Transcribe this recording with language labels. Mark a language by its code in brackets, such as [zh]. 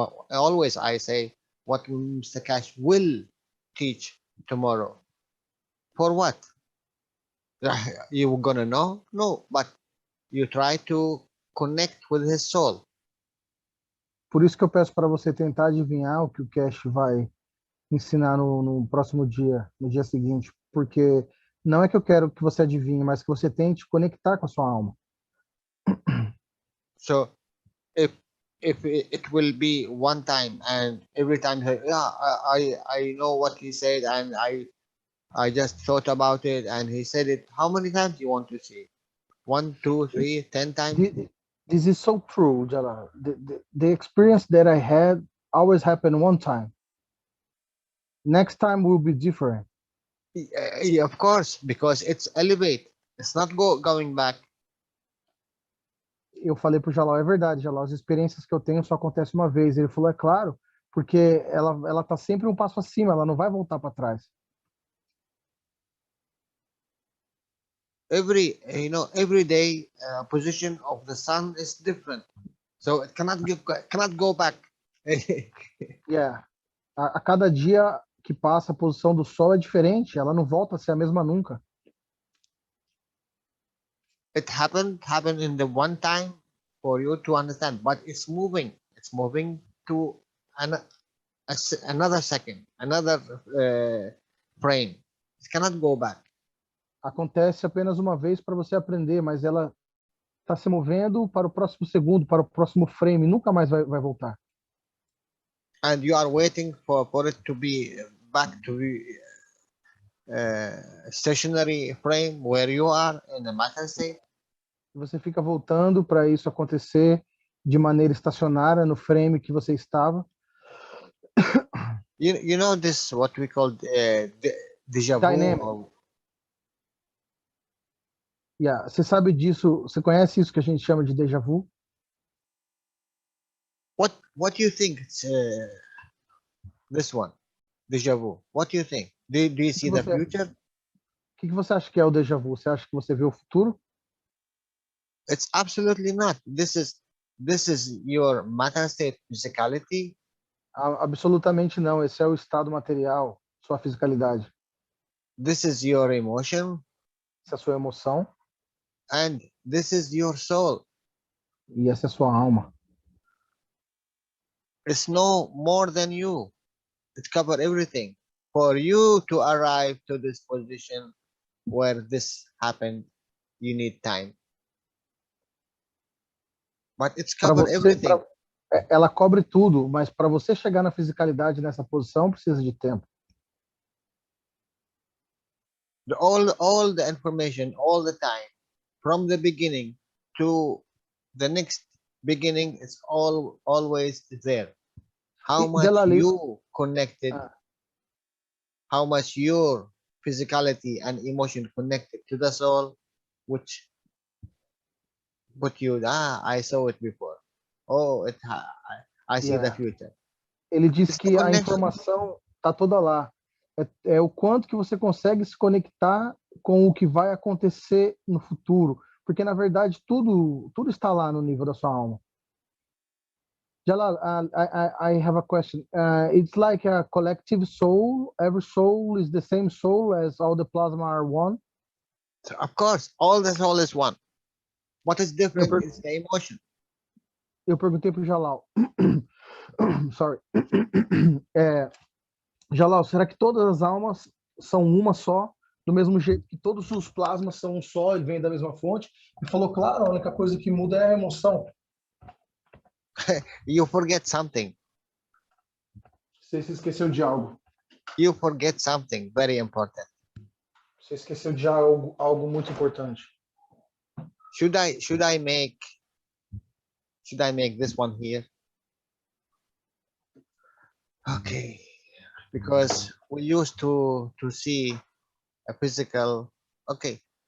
[en] Always I say what Mr. Cash will teach tomorrow. For what? You gonna know? No, but you try to connect with his soul. [pt] Por isso que eu peço para você tentar adivinhar o que o Cash vai ensinar no próximo dia, no dia seguinte, porque não é que eu quero que você adivinhe, mas que você tente conectar com a sua alma. [en] So, if it will be one time and every time, yeah, I know what he said and I just thought about it and he said it. How many times you want to see? 1, 2, 3, 10 times? This is so true, Jalal. The experience that I had always happened one time. Next time will be different. Yeah, of course, because it's elevate. It's not going back. [pt] Eu falei pro Jalal, é verdade, Jalal, as experiências que eu tenho só acontecem uma vez. Ele falou, é claro, porque ela tá sempre um passo acima, ela não vai voltar para trás. [en] Every day position of the sun is different, so it cannot go back. Yeah. [pt] A cada dia que passa a posição do sol é diferente, ela não volta a ser a mesma nunca. [en] It happened in the one time for you to understand, but it's moving to another second, another frame. It cannot go back. [pt] Acontece apenas uma vez para você aprender, mas ela está se movendo para o próximo segundo, para o próximo frame, nunca mais vai voltar. [en] And you are waiting for it to be back to stationary frame where you are in the matter state. [pt] Você fica voltando para isso acontecer de maneira estacionária no frame que você estava. [en] You know this, what we call déjà vu. Dynamic. [pt] Yeah. Você sabe disso? Você conhece isso que a gente chama de déjà vu? [en] What do you think? This one, déjà vu. What do you think? Do you see the future? [pt] O que você acha que é o déjà vu? Você acha que você vê o futuro? [en] It's absolutely not. This is your matter state physicality. [pt] Absolutamente não. Esse é o estado material, sua fisicalidade. [en] This is your emotion. [pt] Essa é a sua emoção. [en] And this is your soul. [pt] E essa é a sua alma. [en] It's no more than you. It covers everything. For you to arrive to this position where this happened, you need time. But it's covered everything. [pt] Ela cobre tudo, mas para você chegar na fisicalidade nessa posição precisa de tempo. [en] All the information, all the time, from the beginning to the next beginning, is always there. How much you connected, how much your physicality and emotion connected to the soul, which put you, I saw it before. Oh, I see the future. [pt] Ele diz que a informação está toda lá. É o quanto que você consegue se conectar com o que vai acontecer no futuro. Porque, na verdade, tudo está lá no nível da sua alma. [en] Jalal, I have a question. It's like a collective soul. Every soul is the same soul as all the plasma are one? Of course, all the soul is one. What is different is the emotion. [pt] Eu perguntei para o Jalal. [en] Sorry. [pt] Jalal, será que todas as almas são uma só do mesmo jeito que todos os plasmas são um só e vêm da mesma fonte, e falou, claro, a única coisa que muda é a emoção. [en] You forget something. [pt] Você se esqueceu de algo. [en] You forget something very important. [pt] Você esqueceu de algo muito importante. [en] Should I make this one here? Okay, because we used to see a physical. Okay.